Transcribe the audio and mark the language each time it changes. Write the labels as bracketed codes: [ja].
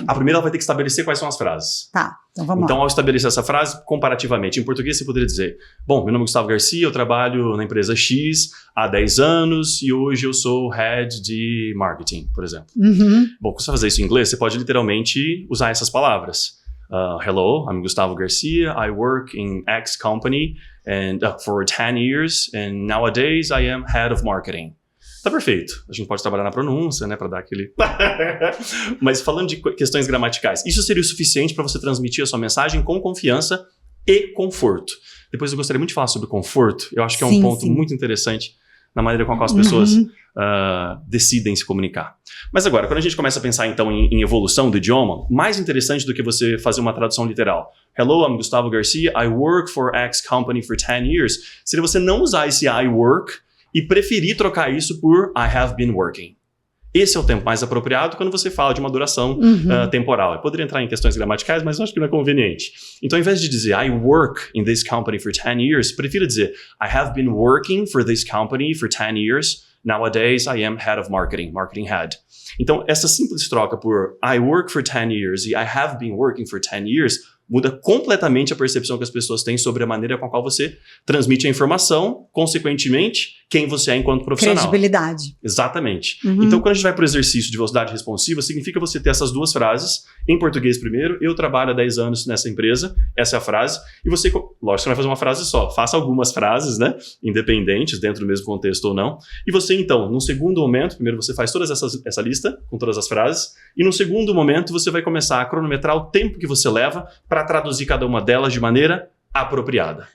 [pt] A primeira ela vai ter que estabelecer quais são as frases. Tá, então vamos lá. Então, ao estabelecer essa frase, comparativamente, em português você poderia dizer, bom, meu nome é Gustavo Garcia, eu trabalho na empresa X há 10 anos e hoje eu sou Head de Marketing, por exemplo. Bom, quando você fazer isso em inglês, você pode literalmente usar essas palavras. [en] Hello, I'm Gustavo Garcia, I work in X company and for 10 years and nowadays I am Head of Marketing. [pt] Tá perfeito. A gente pode trabalhar na pronúncia, né, para dar aquele... Mas falando de questões gramaticais, isso seria o suficiente para você transmitir a sua mensagem com confiança e conforto. Depois eu gostaria muito de falar sobre conforto. Eu acho que é um ponto muito interessante na maneira com a qual as pessoas decidem se comunicar. Mas agora, quando a gente começa a pensar então em evolução do idioma, mais interessante do que você fazer uma tradução literal. [en] Hello, I'm Gustavo Garcia, I work for X company for 10 years. [pt] Seria você não usar esse [en] I work [pt] e preferir trocar isso por [en] I have been working. [pt] Esse é o tempo mais apropriado quando você fala de uma duração temporal. Eu poderia entrar em questões gramaticais, mas eu acho que não é conveniente. Então, ao invés de dizer [en] I work in this company for 10 years, [pt] prefiro dizer [en] I have been working for this company for 10 years. Nowadays, I am Head of Marketing, Marketing Head. [pt] Então, essa simples troca por [en] I work for 10 years [pt] e [en] I have been working for 10 years [pt] Muda completamente a percepção que as pessoas têm sobre a maneira com a qual você transmite a informação, consequentemente, quem você é enquanto profissional. Credibilidade. Exatamente. Então, quando a gente vai para o exercício de velocidade responsiva, significa você ter essas duas frases, em português primeiro, eu trabalho há 10 anos nessa empresa, essa é a frase, e você, lógico, você não vai fazer uma frase só, faça algumas frases, né, independentes, dentro do mesmo contexto ou não, e você, então, num segundo momento, primeiro você faz toda essa lista, com todas as frases, e num segundo momento você vai começar a cronometrar o tempo que você leva para traduzir cada uma delas de maneira apropriada.